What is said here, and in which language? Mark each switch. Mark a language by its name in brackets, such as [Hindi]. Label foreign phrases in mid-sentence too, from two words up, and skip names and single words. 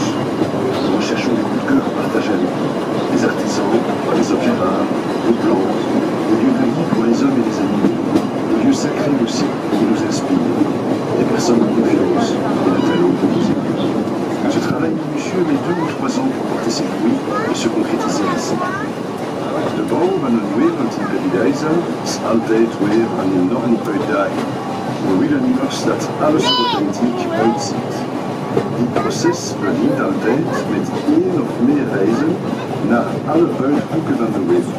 [French] Nous recherchons des coups de cœur à partager avec vous. Des artisans, des objets rares, des plantes, des lieux de vie pour les hommes et les animaux, des lieux sacrés aussi qui nous inspirent, des personnes de confiance et de talent pour nous aider. Ce travail minutieux met 2 ou 3 ans pour porter ses fruits et se concrétiser ici. [Dutch] De bouw van een wereld in Paradijsa is altijd weer een enorme uitdaging. We willen immers dat alles er authentiek uitziet. Dit proces begint altijd met 1 of meer reizen naar alle uithoeken van de wereld.